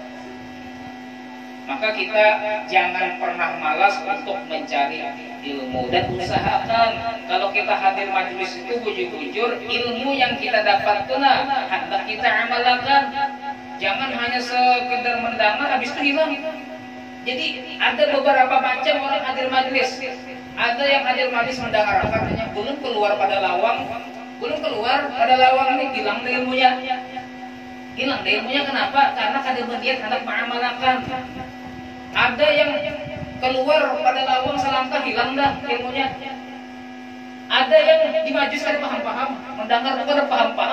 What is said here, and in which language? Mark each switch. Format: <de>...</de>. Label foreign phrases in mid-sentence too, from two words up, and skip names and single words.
<id>Maka kita jangan pernah malas untuk mencari ilmu dan usahakan kalau kita hadir majelis itu bujur-bujur ilmu yang kita dapat hendak kita amalkan. Jangan hanya sekedar mendengar habis itu hilang. Jadi ada beberapa macam orang, hadir majlis. Ada yang hadir majlis mendengar, katanya belum keluar pada lawang ini hilang deh ilmunya. Hilang deh ilmunya kenapa? Karena kada berniat hendak mengamalkan. Ada yang keluar pada lawang selangkah hilang dah ilmunya. Ada yang di majlis kada paham-paham, mendengar kada paham-paham.</id>